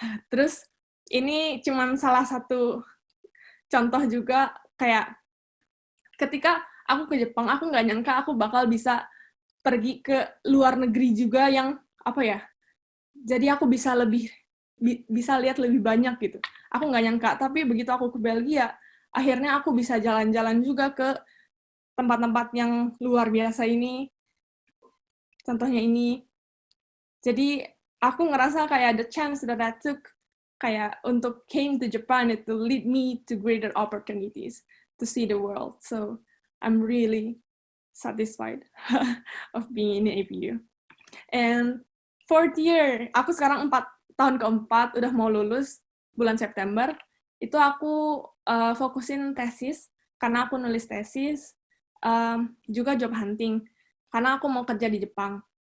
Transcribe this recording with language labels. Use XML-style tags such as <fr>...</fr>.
<id>Terus ini cuman salah satu contoh juga, kayak ketika aku ke Jepang, aku nggak nyangka aku bakal bisa pergi ke luar negeri juga yang apa ya, jadi aku bisa lihat lebih banyak gitu. Aku nggak nyangka, tapi begitu aku ke Belgia, akhirnya aku bisa jalan-jalan juga ke tempat-tempat yang luar biasa ini. Contohnya ini. Jadi aku ngerasa kayak</id> <en>the chance that I took</en> <id>kayak untuk</id> <en>came to Japan, it will lead me to greater opportunities to see the world. So I'm really satisfied of being in APU. And fourth year,</en> <id>aku sekarang tahun keempat, udah mau lulus bulan September. Itu aku fokusin tesis, karena aku nulis tesis, juga job hunting, karena aku mau kerja di Jepang.</id>